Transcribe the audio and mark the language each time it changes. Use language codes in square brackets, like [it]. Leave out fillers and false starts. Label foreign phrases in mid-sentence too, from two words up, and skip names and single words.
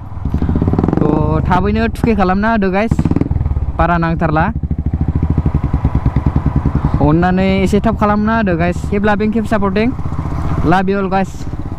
[brx] तो थाबैनो 2K खालामना होदो गाइस, बारा नांथारला। अननानै एसे थाब खालामना होदो गाइस। [en] keep loving keep supporting love you all guys।